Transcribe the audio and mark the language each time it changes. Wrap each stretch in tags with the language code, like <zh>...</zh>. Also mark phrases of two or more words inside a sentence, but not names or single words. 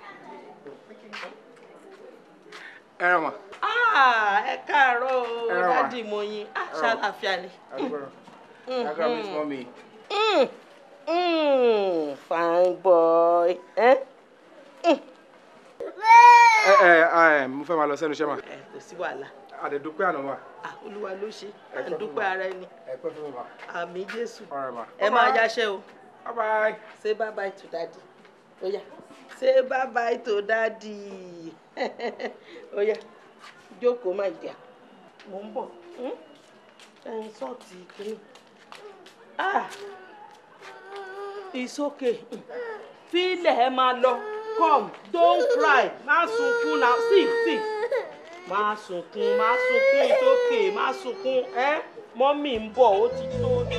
<yo>Ẹ̀rọ̀mà. Ẹ káàárọ̀ o, dádì Moyin. Ṣàlàáfíà ni.</yo> <en>Fine boy.</en> <yo>Mo fẹ́ máa lọ sẹ́nu iṣẹ́ mà. Kò sí wàhálà. Àdẹ̀dúpẹ́ àná mà. Olúwa ló ṣe. À ń dúpẹ́ ara ẹni. Ẹ pẹ́ fún mi mà. Àmín Jésù. Ẹ máa yáṣẹ́ o.</yo> <en>Bye bye. Say bye bye to daddy. Oh yeah. Say bye bye to daddy. Oh yeah. Jókòó my dear.</en> <yo>Mo ń bọ̀. Sọ́ọ̀tì kìíní.</yo> <en>It's okay.</en> <yo>Fílẹ̀ ẹ máa lọ.</yo> <en>Come, don't cry.</en> <yo>Má sunkún now. See. Má sunkún.</yo> <en>It's okay.</en> <yo>Má sunkún. Mọ́mì ń bọ̀, ó ti tó.</yo>